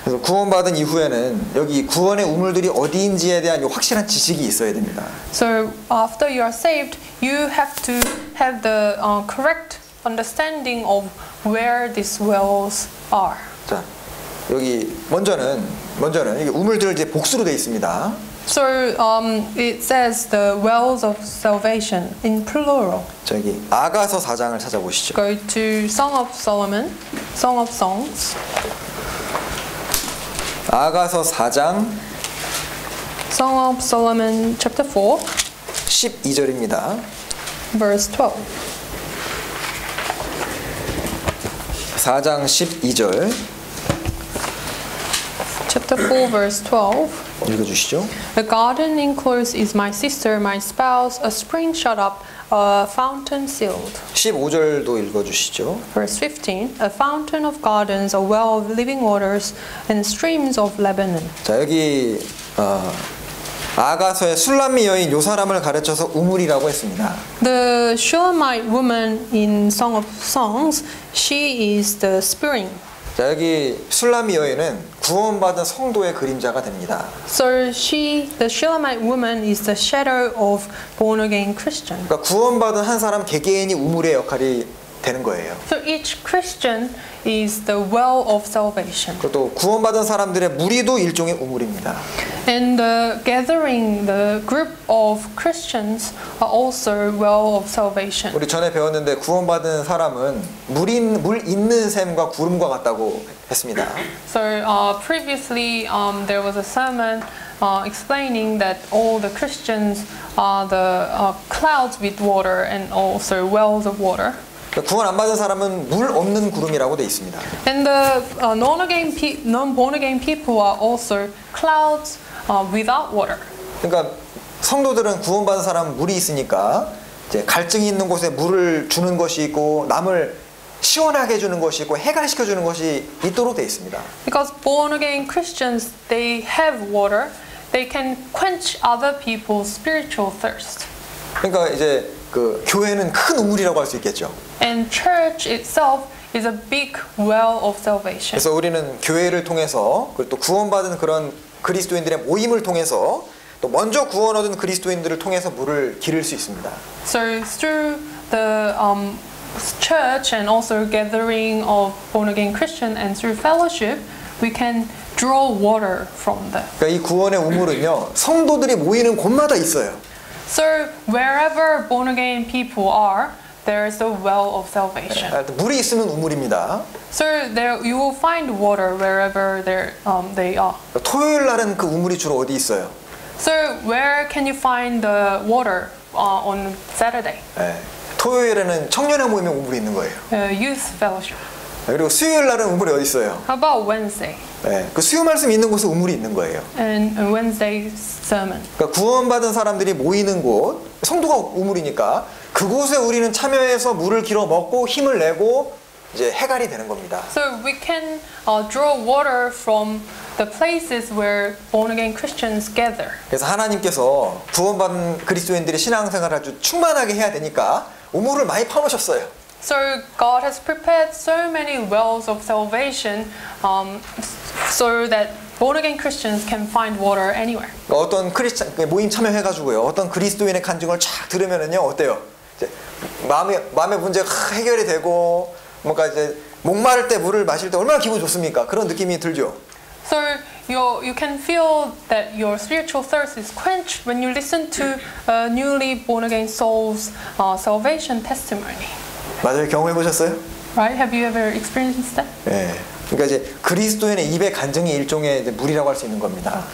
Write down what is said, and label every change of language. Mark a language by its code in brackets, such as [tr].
[ko] 그래서 구원받은 이후에는 여기 구원의 우물들이 어디인지에 대한 확실한 지식이 있어야 됩니다. [en] So after you are saved, you have to have the correct understanding of where these wells are. [ko] 자, 여기 먼저는 이게 우물들 이제 복수로 되어 있습니다. [en] So it says the wells of salvation in plural. [ko] 저기 아가서 4장을 찾아보시죠. [en] Go to Song of Solomon, Song of Songs. [ko] 아가서 4장 [en] Song of Solomon chapter 4, [ko] 12절입니다. [en] verse 12. [ko] 4장 12절 [en] Chapter 4, verse 12. [ko] 읽어주시죠. [en] A garden enclosed is my sister, my spouse, a spring shut up, a fountain sealed. [ko] 15절도 읽어주시죠. [en] Verse 15. A fountain of gardens, a well of living waters, and streams of Lebanon. [ko] 자, 여기 아가서의 술람미 여인 요 사람을 가르쳐서 우물이라고 했습니다. [en] The Shulamite woman in Song of Songs, she is the spring. [ko] 자, 여기 술람미 여인은 구원받은 성도의 그림자가 됩니다. [en] So the Shulamite woman is the shadow of born again Christian. [ko] 그러니까 구원받은 한 사람 개개인이 우물의 역할이 되는 거예요. [en] So each Christian is the well of salvation. [ko] 또 구원받은 사람들의 무리도 일종의 우물입니다. [en] And the group of Christians are also well of salvation. [ko] 우리 전에 배웠는데 구원받은 사람은 물 있는 샘과 구름과 같다고 했습니다. [en] So previously there was a sermon explaining that all the Christians are the clouds with water and also wells of water. [ko] 구원 안 받은 사람은 물 없는 구름이라고 돼 있습니다. [en] And the non-born again people are also clouds without water. [ko] 그러니까 성도들은 구원받은 사람은 물이 있으니까 이제 갈증이 있는 곳에 물을 주는 것이 있고 남을 시원하게 해주는 것이 있고 해갈시켜 주는 것이 있도록 돼 있습니다. [en] Because born again Christians, they have water, they can quench other people's spiritual thirst. [ko] 그러니까 이제 그 교회는 큰 우물이라고 할 수 있겠죠. [en] And church itself is a big well of salvation. [ko] 그래서 우리는 교회를 통해서 그리고 또 구원받은 그런 그리스도인들의 모임을 통해서 또 먼저 구원 얻은 그리스도인들을 통해서 물을 기를 수 있습니다. [en] So through the church and also gathering of born again Christian and through fellowship, we can draw water from them. [ko] 그러니까 이 구원의 우물은요 성도들이 모이는 곳마다 있어요. [en] So wherever born again people are, there is a well of salvation. [ko] 물이 있으면 우물입니다. [en] So there you will find water wherever they are. [ko] 토요일 날은 그 우물이 주로 어디 있어요? [en] So where can you find the water on Saturday? [ko] 네. 토요일에는 청년의 모임에 우물이 있는 거예요. [en] Youth fellowship. [ko] 그리고 수요일 날은 우물이 어디 있어요? [en] How about Wednesday? [ko] 네. 그 수요 말씀 있는 곳에 우물이 있는 거예요. [en] And Wednesday sermon. [ko] 그러니까 구원받은 사람들이 모이는 곳, 성도가 우물이니까 그곳에 우리는 참여해서 물을 길어 먹고 힘을 내고 이제 해갈이 되는 겁니다. [en] So we can draw water from the places where born again Christians gather. [ko] 그래서 하나님께서 구원받은 그리스도인들이 신앙생활을 아주 충만하게 해야 되니까 우물을 많이 파놓으셨어요. [en] So God has prepared so many wells of salvation so that born again Christians can find water anywhere. [ko] 그러니까 어떤 모임 참여해가지고요, 어떤 그리스도인의 간증을 쫙 들으면은요 어때요? 이제 마음의 문제가 해결이 되고 뭔가 이제 목마를 때 물을 마실 때 얼마나 기분 좋습니까? 그런 느낌이 들죠. [en] So you can feel that your spiritual thirst is quenched when you listen to a newly born again soul's salvation testimony. [ko] 맞아요. 경험해 보셨어요? [en] Right? Have you ever experienced that? [ko] 예. 그러니까 이제 그리스도인의 입의 간증이 일종의 이제 물이라고 할 수 있는 겁니다.